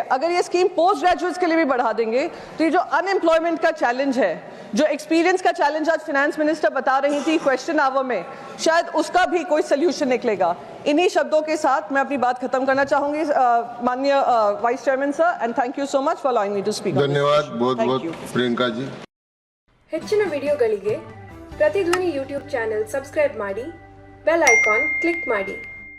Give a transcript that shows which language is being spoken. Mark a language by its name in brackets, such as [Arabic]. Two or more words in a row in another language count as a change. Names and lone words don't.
[Hindi] अगर ये स्कीम [English] post graduates [Hindi] के लिए भी बढ़ा देंगे तो ये जो अनएम्प्लॉयमेंट का चैलेंज है, जो एक्सपीरियंस का चैलेंज आज [English] finance minister [Hindi] बता रही थी [English] question hour [Hindi] में, शायद उसका भी कोई सोल्यूशन निकलेगा। इन्हीं शब्दों के साथ मैं अपनी बात खत्म करना चाहूंगी माननीय [English] vice chairman sir, and thank you so much for allowing me to speak. [Hindi] धन्यवाद बहुत प्रियंका जी। [Kannada] ಹೆಚ್ಚಿನ ವಿಡಿಯೋಗಳಿಗೆ ಪ್ರತಿಧ್ವನಿ [English] YouTube channel [Kannada] ಸಬ್ಸ್ಕ್ರೈಬ್ ಮಾಡಿ, [English] bell icon [Kannada] ಕ್ಲಿಕ್ ಮಾಡಿ।